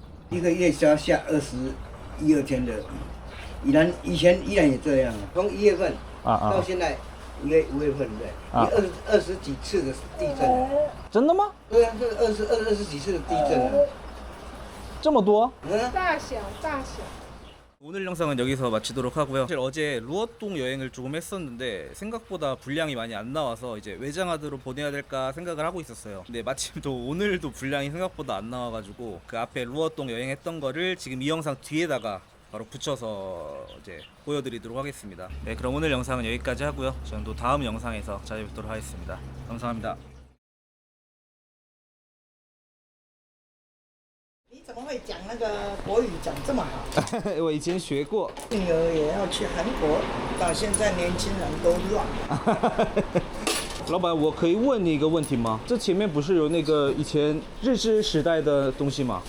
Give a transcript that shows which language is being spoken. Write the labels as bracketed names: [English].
[Chinese] 一个月只要下21、2天的雨，以前依然也这样，从1月份到现在5月份对，二十几次的地震。真的吗？对啊，这二十几次的地震啊。这么多？大小。 [Korean] 오늘 영상은 여기서 마치도록 하고요. 사실 어제 루어동 여행을 조금 했었는데 생각보다 분량이 많이 안 나와서 이제 외장하드로 보내야 될까 생각을 하고 있었어요. 근데 마침 또 오늘도 분량이 생각보다 안 나와가지고 그 앞에 루어동 여행했던 거를 지금 이 영상 뒤에다가 바로 붙여서 이제 보여드리도록 하겠습니다. 네, 그럼 오늘 영상은 여기까지 하고요. 저는 또 다음 영상에서 찾아뵙도록 하겠습니다. 감사합니다. [Chinese] 你怎么会讲那个国语讲这么好？我以前学过。女儿也要去韩国，到现在年轻人都乱。老板，我可以问你一个问题吗？这前面不是有那个以前日治时代的东西吗？